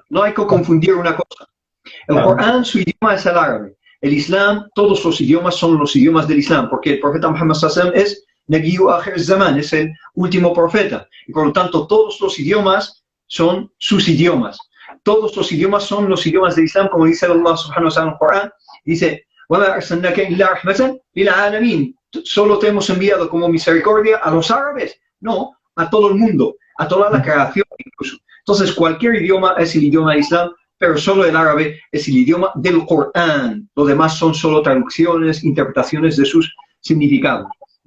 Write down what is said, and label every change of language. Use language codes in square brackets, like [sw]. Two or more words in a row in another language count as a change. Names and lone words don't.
[es] No hay que confundir una cosa. El Corán, su idioma es el árabe. El Islam, todos los idiomas son los idiomas del Islam, porque el profeta Muhammad [ar] صلى الله عليه وسلم [es] es [ar] نبي آخر الزمان, [es] es el último profeta. Y por lo tanto, todos los idiomas son sus idiomas. Todos los idiomas son los idiomas del Islam, como dice Allah [ar] سبحانه وتعالى [es] en el Corán. Dice, [ar] وَمَا أَرْسَلْنَاكَ إِلَّا رَحْمَةً لِلْعَالَمِينَ. [es] Solo te hemos enviado como misericordia a los árabes. No, a todo el mundo, a toda la creación incluso. Entonces, cualquier idioma es el idioma del Islam, pero solo el árabe es el idioma del Corán. Lo demás son solo traducciones, interpretaciones de sus significados.